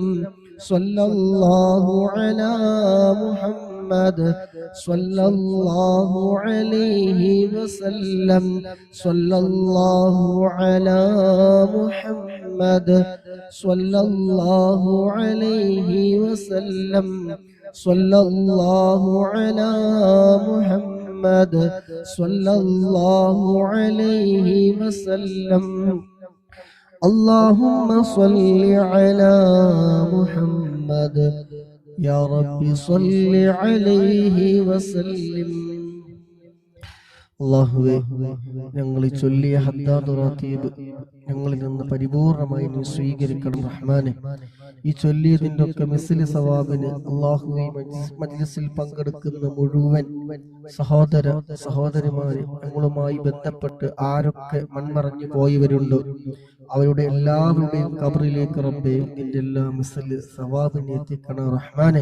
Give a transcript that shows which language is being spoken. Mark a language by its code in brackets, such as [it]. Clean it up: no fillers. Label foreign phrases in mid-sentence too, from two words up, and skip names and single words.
[ar] صلى الله على محمد صلى الله عليه وسلم صلى الله على محمد صلى الله عليه وسلم صلى الله على محمد صلى الله عليه وسلم اللهم صل على محمد يا رب صل عليه وسلم [ml] അല്ലാഹുവേ ഞങ്ങൾ ഈ ചൊല്ലിയ ഹദ്ദാദ് റതീബ് ഞങ്ങളിൽ നിന്ന് പരിപൂർണമായി നീ സ്വീകരിക്കണം റഹ്മാനെ. ഈ ചൊല്ലിയതിന്റെ ഒക്കെ മിസ്ലി സവാബിന് അല്ലാഹുവേ മജ്ലിസിൽ പങ്കെടുക്കുന്ന മുഴുവൻ സഹോദര സഹോദരിമാരെ ഞങ്ങളുമായി ബന്ധപ്പെട്ട് ആരൊക്കെ മൺമറഞ്ഞു പോയവരുണ്ടോ അവരുടെ എല്ലാവരുടെയും ഖബറിലേക്ക് റബ്ബേ നിന്റെ എല്ലാ മിസ്ലി സവാബിനെ എത്തിക്കണം റഹ്മാനെ.